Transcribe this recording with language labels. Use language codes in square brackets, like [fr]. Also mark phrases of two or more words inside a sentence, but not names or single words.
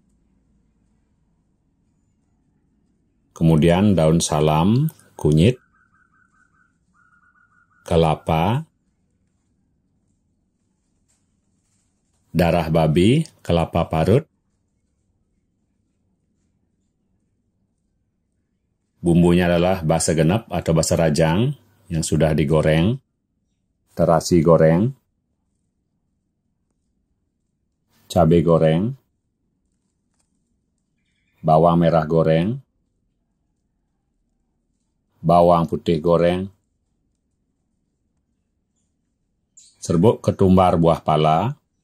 [id] kemudian daun salam, kunyit, kelapa, darah babi, kelapa parut, bumbunya adalah [ban] basa genep [id] atau [ban] basa rajang [id] yang sudah digoreng, terasi goreng, cabai goreng, bawang merah goreng, bawang putih goreng, serbuk ketumbar buah pala,